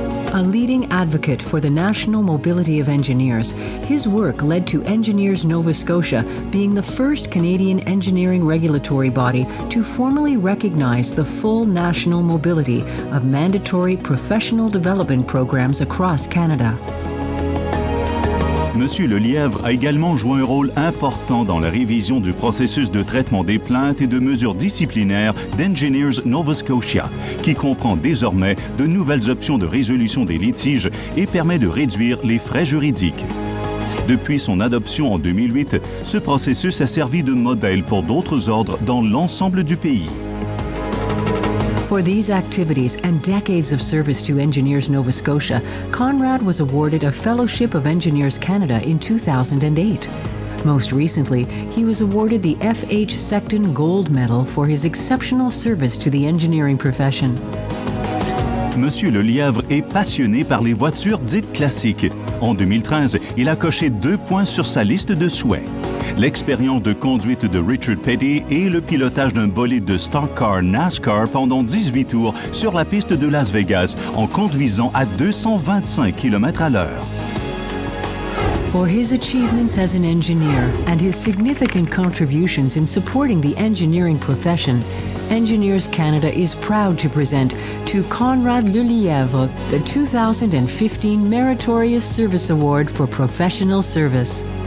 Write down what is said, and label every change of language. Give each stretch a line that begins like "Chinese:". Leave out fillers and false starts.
English: A leading advocate for the national mobility of engineers, his work led to Engineers Nova Scotia being the first Canadian engineering regulatory body to formally recognize the full national mobility of mandatory professional development programs across Canada.
French: Monsieur Lelièvre a également joué un rôle important dans la révision du processus de traitement des plaintes et de mesures disciplinaires d'Engineers Nova Scotia, qui comprend désormais de nouvelles options de résolution des litiges et permet de réduire les frais juridiques. Depuis son adoption en 2008, ce processus a servi de modèle pour d'autres ordres dans l'ensemble du pays.
English: For these activities and decades of service to Engineers Nova Scotia, Conrad was awarded a Fellowship of Engineers Canada in 2008. Most recently, he was awarded the F.H. Sexton Gold Medal for his exceptional service to the engineering profession.
French: Monsieur Lelièvre est passionné par les voitures dites classiques. En 2013, il a coché 2 points sur sa liste de souhaits. L'expérience de conduite de Richard Petty et le pilotage d'un bolide de Stock Car NASCAR pendant 18 tours sur la piste de Las Vegas en conduisant à 225 km/h.
English: For his achievements as an engineer and his significant contributions in supporting the engineering profession, Engineers Canada is proud to present to Conrad Lelièvre the 2015 Meritorious Service Award for Professional Service.